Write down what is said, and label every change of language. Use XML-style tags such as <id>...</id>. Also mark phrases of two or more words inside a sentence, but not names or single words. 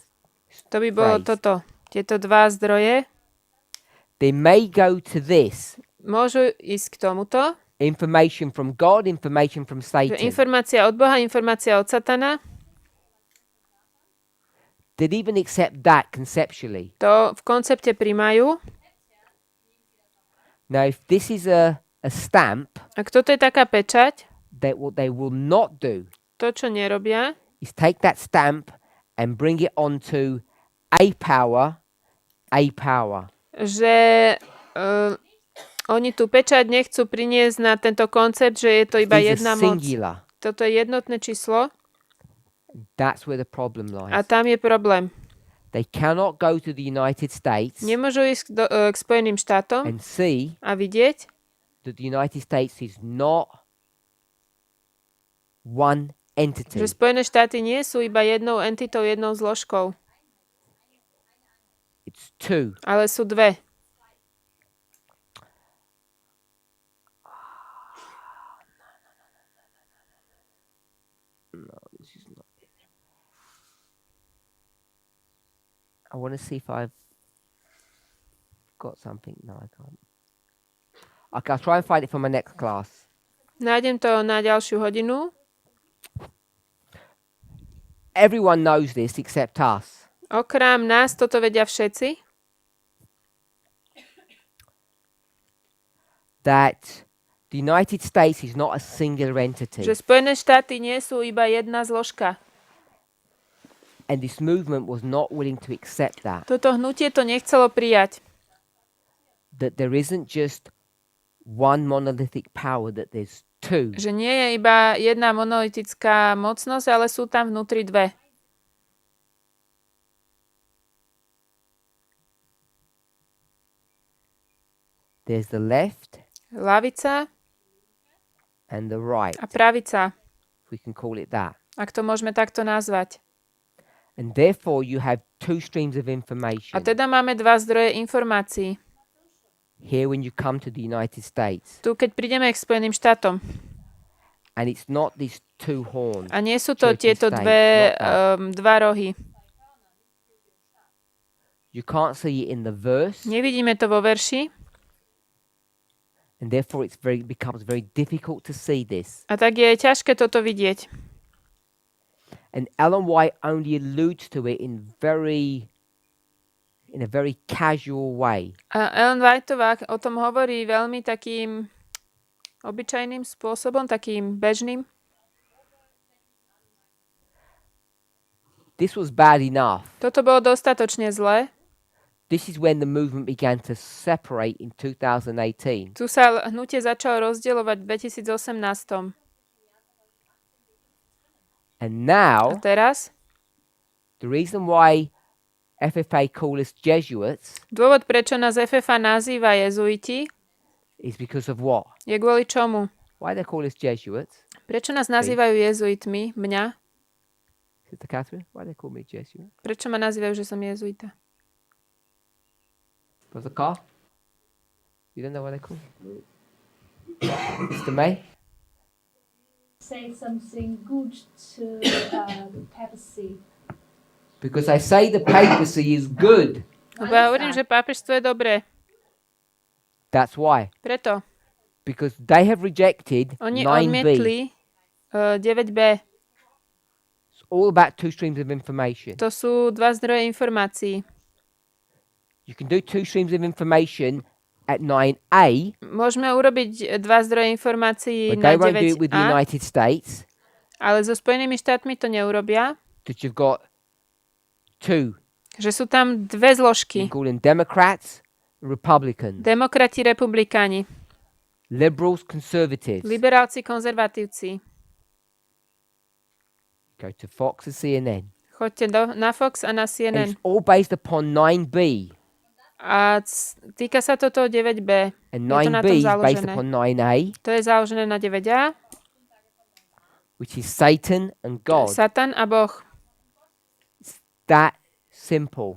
<sk>to by bolo toto. Tieto dva zdroje</sk> <en>They may go to this.</en> <sk>môžu ísť k tomuto.</sk> <en>Information from God, information from Satan.</en> <sk>Informácia od Boha, informácia od Satana.</sk> <en>They'd even accept that conceptually.</en> <sk>To v koncepte primajú.</sk> <en>Now, if this is a stamp,</en> <sk>Ak toto je taká pečať,</sk> <en>that what they will not do</en> <sk>to, čo nerobia,</sk> <en>is take that stamp and bring it onto a power,</en> <sk>že oni tú pečať nechcú priniesť na tento koncept, že je to iba It's jedna a moc.</sk> <en>singular.</en> <sk>Toto je jednotné číslo</sk> <en>That's where the problem lies.</en> <sk>a tam je problém.</sk> <en>They cannot go to the United States</en> <sk>Nemôžu ísť k Spojeným štátom</sk> <en>and see</en> <sk>a vidieť,</sk> <en>that the United States is not one entity.</en> <sk>že Spojené štáty nie sú iba jednou entitou, jednou zložkou,</sk> <en>It's two.</en> <sk>ale sú dve.</sk> <en>No, this is not it. I want to see if I've got something. No, I can't. Okay, I'll try and find it for my next class.</en> <sk>Nájdem to na ďalšiu hodinu.</sk> <en>Everyone knows this except us.</en> <sk>Okrem nás toto vedia všetci,</sk> <en>That the United States is not a singular entity.</en> <sk>že Spojené štáty nie sú iba jedna zložka.</sk> <en>And this movement was not willing to accept that.</en> <sk>Toto hnutie to nechcelo prijať.</sk> <en>That there isn't just one monolithic power, that there's two.</en> <sk>Že nie je iba jedna monolitická mocnosť, ale sú tam vnútri dve.</sk> <en>There's the left</en> <sk>Lavica</sk> <en>and the right,</en> <sk>a pravica,</sk> <en>if we can call it that.</en> <sk>ak to môžeme takto nazvať.</sk> <en>And therefore you have two streams of information.</en> <sk>A teda máme dva zdroje informácií.</sk> <en>Here when you come to the United States.</en> <sk>Tu, keď prídeme k Spojeným štátom.</sk> <en>And it's not these two horns.</en> <sk>A nie sú to</sk> <en>church and</en> <sk>tieto</sk> <en>state,</en> <sk>dve,</sk> <en>not that.</en> <sk>dva rohy.</sk> <en>You can't see it in the verse.</en> <sk>Nevidíme to vo verši.</sk> <en>And therefore becomes very difficult to see this.</en> <sk>A tak je ťažké toto vidieť.</sk> <en>And Ellen White only alludes to it in a very casual way.</en> <sk>A Ellen Whiteová o tom hovorí veľmi takým obyčajným spôsobom, takým bežným.</sk> <en>This was bad enough.</en> <sk>Toto bolo dostatočne zlé.</sk> <en>This is when the movement began to separate in 2018.</en> <sk>Tu sa hnutie začalo rozdielovať v 2018.</sk> <en>And</en> <sk>A</sk> <en>now,</en> <sk>teraz</sk> <en>the reason why FFA call us Jesuits</en> <sk>dôvod, prečo nás FFA nazýva Jezuiti,</sk> <en>is because of what?</en> <sk>je kvôli čomu?</sk> <en>Why they call us Jesuits?</en> <sk>Prečo nás nazývajú Jezuitmi, mňa?</sk> <en>Sister Catherine, why they call me Jesuit?</en> <sk>Prečo ma nazývajú, že som Jezuita?</sk> <en>Brother Carl? You don't know why they call me? Mr. May? Say something good to the papacy. Because I say the papacy is good.</en> <sk>Lebo ja hovorím, že pápežstvo je dobré.</sk> <en>That's why.</en> <sk>Preto.</sk> <en>Because they have rejected</en> <sk>Oni 9b. odmietli 9b.</sk> <en>It's all about two streams of information.</en> <sk>To sú dva zdroje informácií.</sk> <en>You can do two streams of information at 9a,</en> <sk>Môžeme urobiť dva zdroje informácií</sk> <en>but</en> <sk>na</sk> <en>they won't do it with the 9a, United States.</en> <sk>ale so Spojenými štátmi to neurobia.</sk> <en>That you've got two.</en> <sk>Že sú tam dve</sk> <en>You</en> <sk>zložky.</sk> <en>call them Democrats, Republicans,</en> <sk>Demokrati, republikáni.</sk> <en>liberals, conservatives.</en> <sk>Liberálci, konzervatívci.</sk> <en>Go to Fox and CNN.</en> <sk>Choďte na Fox a na</sk> <en>And CNN. it's all based upon 9b.</en> <sk>A týka sa to toho 9b.</sk> <en>And</en> <sk>Je to na tom</sk> <en>9b is based</en> <sk>založené.</sk> <en>upon 9a,</en> <sk>To je založené na 9a.</sk> <en>which is Satan and God.</en> <sk>Satan a Boh.</sk> <en>That simple.</en>